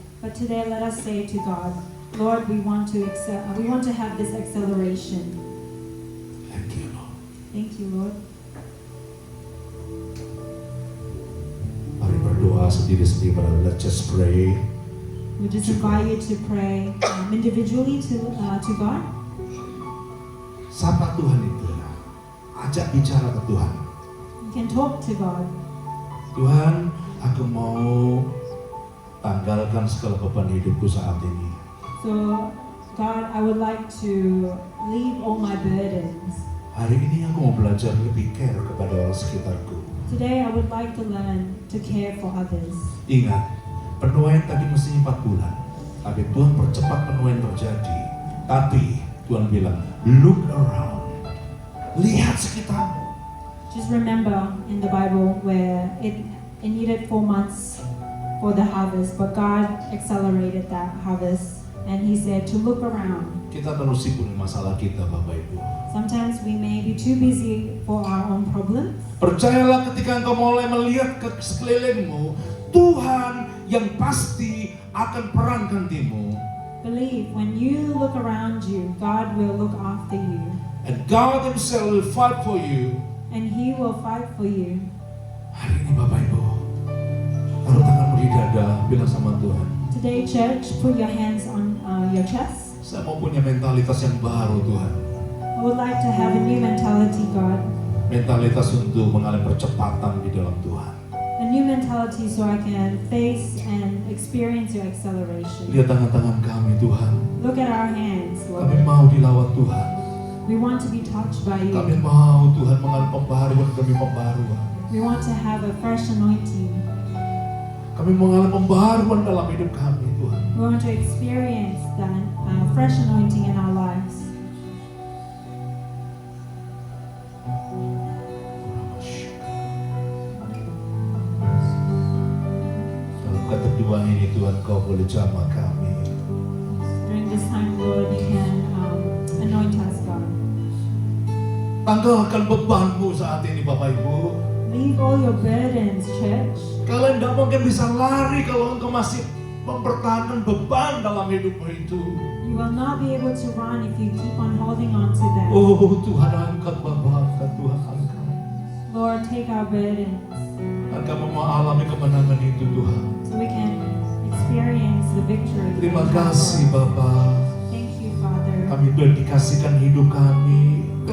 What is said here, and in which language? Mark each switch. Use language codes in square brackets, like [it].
[en] But today, let us say to God, Lord, we want to have this acceleration. Thank you, Lord. Thank you, Lord. [id] Mari berdoa sendiri-sendiri, [en] let's just pray. We just invite you to pray individually to God. [id] Sapa Tuhan itu, ajak bicara ke Tuhan. [en] You can talk to God. [id] Tuhan, aku mau tanggalkan segala beban hidupku saat ini. [en] So, God, I would like to leave all my burdens. [id] Hari ini aku mau belajar lebih care kepada orang sekitarku. [en] Today, I would like to learn to care for others. [id] Ingat, penuaian tadi mestinya 4 bulan. Tapi Tuhan percepat penuaian terjadi. Tapi Tuhan bilang, [en] look around. [id] Lihat sekitarmu. [en] Just remember in the Bible where it needed 4 months for the harvest, but God accelerated that harvest, and He said to look around. [id] Kita terlalu sibuk dengan masalah kita, Bapak Ibu. [en] Sometimes we may be too busy for our own problems. [id] Percayalah ketika engkau mulai melihat ke sekelilingmu, Tuhan yang pasti akan perang gantimu. [en] Believe when you look around you, God will look after you, And God Himself will fight for you. and He will fight for you. [id] Hari ini Bapak Ibu, taruh tanganmu di dada, bilang sama Tuhan, [en] Today, church, put your hands on your chest. [id] saya mau punya mentalitas yang baru Tuhan. [en] I would like to have a new mentality, God. [id] Mentalitas untuk mengalami percepatan di dalam Tuhan. [en] A new mentality so I can face and experience your acceleration. [id] Lihat tangan-tangan kami Tuhan. [en] Look at our hands, Lord. [id] Kami mau dilawat Tuhan. [en] We want to be touched by [id] Kami [en] you. [id] mau Tuhan mengalami pembaharuan demi pembaharuan. [en] We want to have a fresh anointing. [id] Kami mengalami pembaharuan dalam hidup kami Tuhan. [en] We want to experience that fresh anointing in our lives. [id] Dalam keteduhan ini Tuhan Kau boleh jamah kami. [en] During this time, Lord, you can anoint us, God. [id] Tanggalkan bebanmu saat ini Bapak Ibu. [en] Leave all your burdens, church. [id] Kalian tidak mungkin bisa lari kalau engkau masih mempertahankan beban dalam hidupmu itu. [en] You will not be able to run if you keep on holding on to them. [id] Oh Tuhan angkat Bapak, angkat Tuhan angkat. [en] Lord, take our burdens [id] Dan kami mau alami kemenangan itu Tuhan. [en] so we can experience the victory. [id] Terima kasih Bapak. [en] Thank you, Father, [id] Kami dedikasikan hidup kami ke